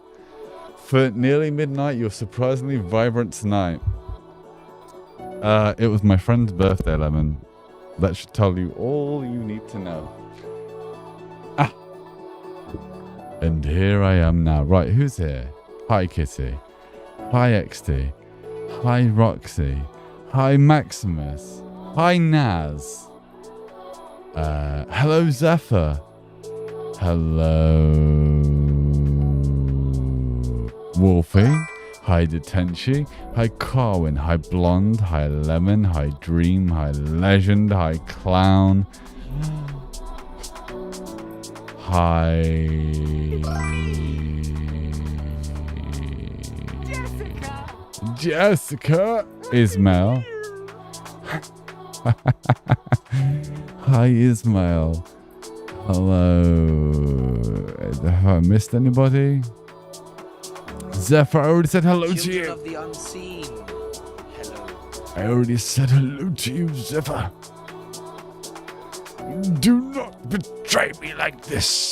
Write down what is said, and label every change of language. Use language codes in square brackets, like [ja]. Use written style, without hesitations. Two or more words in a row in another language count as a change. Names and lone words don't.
[en] For nearly midnight, you're surprisingly vibrant tonight. It was my friend's birthday, Lemon. That should tell you all you need to know. Ah! And here I am now. Right, who's here? Hi, Kitty. Hi, XD. Hi, Roxy. Hi, Maximus. Hi, Naz. Hello, Zephyr. Hello, Wolfie. Hi, Detenchi. Hi, Carwin. Hi, Blonde. Hi, Lemon. Hi, Dream. Hi, Legend. Hi, Clown. Hi, Jessica. Ismail. Hi, Ismail. Hello. Have I missed anybody? Zephyr, I already said hello to you. Of the unseen. Hello. I already said hello to you, Zephyr. Do not betray me like this.